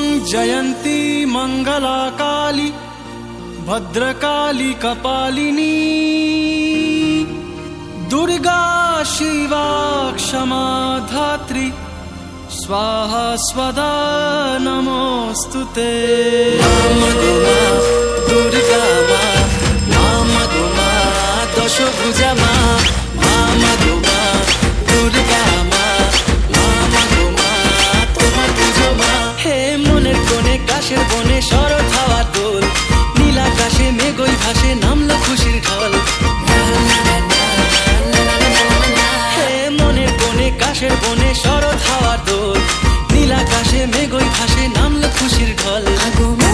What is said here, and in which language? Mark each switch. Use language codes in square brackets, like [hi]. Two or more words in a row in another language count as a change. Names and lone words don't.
[sa] जयंती मंगला काली भद्रकाली कपालिनी दुर्गा शिवा क्षमा धात्री स्वाहा स्वदा नमोस्तुते। [bn] মা মাগো মা দুর্গা মা মা মাগো মা দশভুজা মা মা মাগো মা দুর্গা মা মা মাগো মা তোমার পুজো মা। হে মনের কোণে কাশের বনে শরৎ হাওয়ার দোল নীল আকাশে মেঘই ভাসে নামলো খুশির ঢল। হে মনের কোণে কাশের বনে শরৎ হাওয়ার দোল নীল আকাশে মেঘই ভাসে নামলো খুশির ঢল।